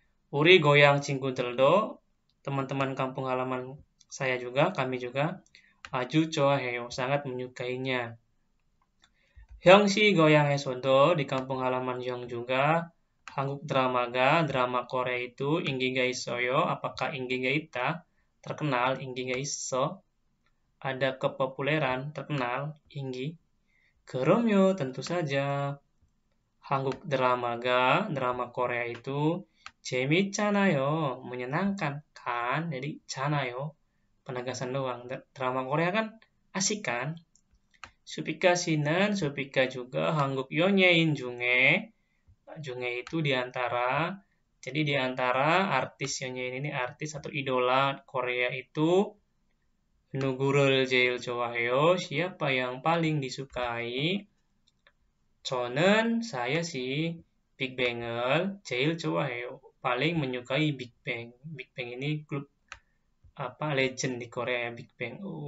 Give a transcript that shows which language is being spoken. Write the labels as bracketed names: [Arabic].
[Korean] 우리 고향 친구들도, [Indonesian] teman-teman kampung halaman saya juga, kami juga, [Korean] 아주 좋아해요, [Indonesian] sangat menyukainya. [Korean] 형씨 고향에서도, [Indonesian] di kampung halaman Hyung juga, [Korean] 한국 드라마가, [Indonesian] drama Korea itu [Korean] 인기가 있어요. [Indonesian] Apakah [Korean] 인기가 있다? [Indonesian] Terkenal, [Korean] 인기가 있어. [Indonesian] Ada kepopuleran, terkenal, inggi. [Korean] 그럼요, [Indonesian] tentu saja. [Korean] 한국 드라마가, [Indonesian] drama Korea itu [Korean] 재밌잖아요, [Indonesian] menyenangkan kan? Jadi 잖아요, penegasan doang. Drama Korea kan asik kan? Supika Sinan, Supika juga [Korean] 한국 연예인 중에, 중에 [Indonesian] itu diantara, jadi diantara artis 연예인 ini artis atau idola Korea itu [Korean] 누구를 제일 좋아해요? [Indonesian] Siapa yang paling disukai? [Korean] 저는, [Indonesian] saya sih, [Korean] 빅뱅을 제일 좋아해요. [Indonesian] Paling menyukai Big Bang. Big Bang ini grup apa legend di Korea, Big Bang.